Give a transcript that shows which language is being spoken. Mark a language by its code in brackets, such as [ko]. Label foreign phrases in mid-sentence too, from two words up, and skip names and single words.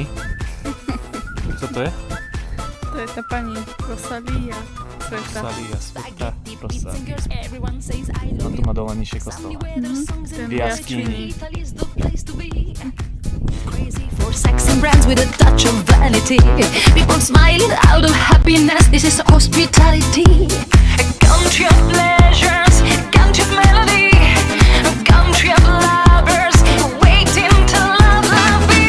[sk] Co to je? To je tá pani Rosalia. Sveta. Rosalia, Sveta, Rosalia. A tu má dole nižšie kostola. Ten V jaskyni. [en] For sex and brands with a touch of vanity. People smiling out of happiness. This is hospitality. A country of pleasures, a country of melody, a country of lovers waiting to love you.